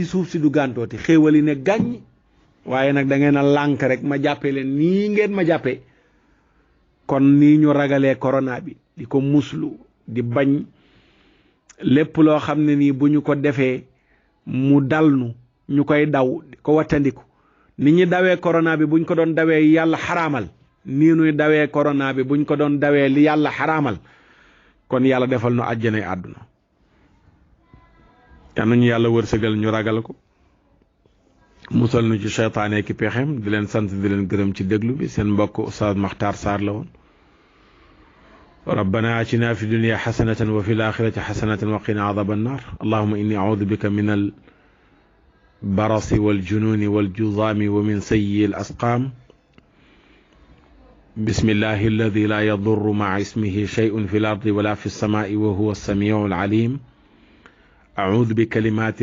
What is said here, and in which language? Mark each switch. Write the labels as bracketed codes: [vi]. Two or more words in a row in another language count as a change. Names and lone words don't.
[wo] suuf si du gàntooti xéewali ne gàññ waaye nag da ngeen a lànk rek ma jàppee leen nii ngeen ma jàppee kon nii ñu ragalee corona bi di ko muslu di bañ lépp loo xam ne nii bu ñu ko defee mu dal nu ñu koy daw di ko wattandiku ni ñu dawee corona bi buñ ko doon dawee yàlla xaraamal nii nuy dawee corona bi buñ ko doon dawee li yàlla xaraamal kon yàlla defal nu àjjanay àdduna yal nañu yàlla wërsëgal ñu ragal ko musal nu ci seytaane ki pexem di leen sant di leen gërëm ci déglu bi seen mbokk Oustaz Makhtar Sarr la woon [ar] ربنا آتنا في الدنيا حسنة وفي الآخرة حسنة وقنا عذاب النار اللهم إني أعوذ بك من البرص والجنون والجذام ومن سيء الأسقام بسم الله الذي لا يضر مع اسمه شيء في الأرض ولا في السماء وهو السميع العليم أعوذ بكلمات